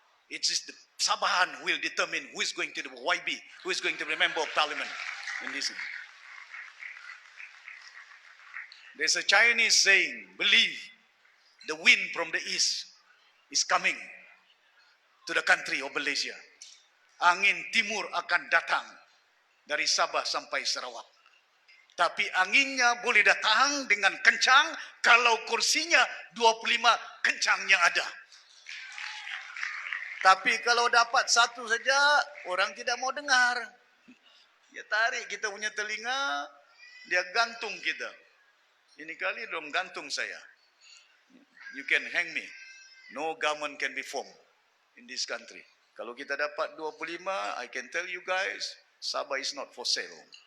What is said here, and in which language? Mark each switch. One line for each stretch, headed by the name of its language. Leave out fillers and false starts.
English: It is the Sabahan who will determine who is going to be YB, who is going to be a member of parliament in this. There's a Chinese saying, believe the wind from the east is coming to the country of Malaysia.
Malay: Angin timur akan datang dari Sabah sampai Sarawak. Tapi anginnya boleh datang dengan kencang kalau kursinya 25 kencangnya ada. Tapi kalau dapat satu saja, orang tidak mau dengar. Dia tarik kita punya telinga, dia gantung kita. Ini kali belum gantung saya.
English: You can hang me. No government can be formed in this country.
Malay: Kalau kita dapat 25,
English: I can tell you guys, Sabah is not for sale.